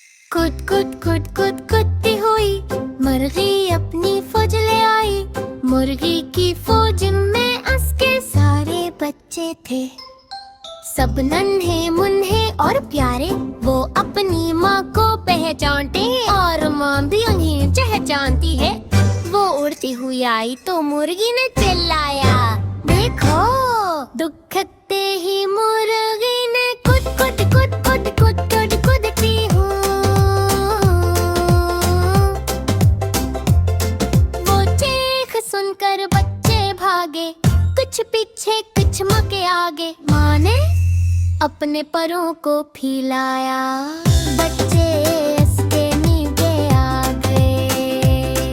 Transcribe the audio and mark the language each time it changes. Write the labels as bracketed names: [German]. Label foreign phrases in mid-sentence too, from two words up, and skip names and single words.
[Hindi] कुद कुद कुद कुद कुदती हुई मुर्गी अपनी फौज ले आई। मुर्गी की फौज में उसके सारे बच्चे थे, सब नन्हे मुन्ने और प्यारे। वो अपनी माँ को पहचानते और माँ भी उन्हें पहचानती है। वो उड़ती हुई आई तो मुर्गी ने चिल्लाया, देखो। दुखते ही मुर्गी ने कुद कुद कुद कुद कुद कुद कुदती हूँ। वो चीख सुनकर बच्चे भागे, कुछ पीछे कुछ माँ के आगे। माँ ने अपने परों को फैलाया, बच्चे इसके नीचे आ गए।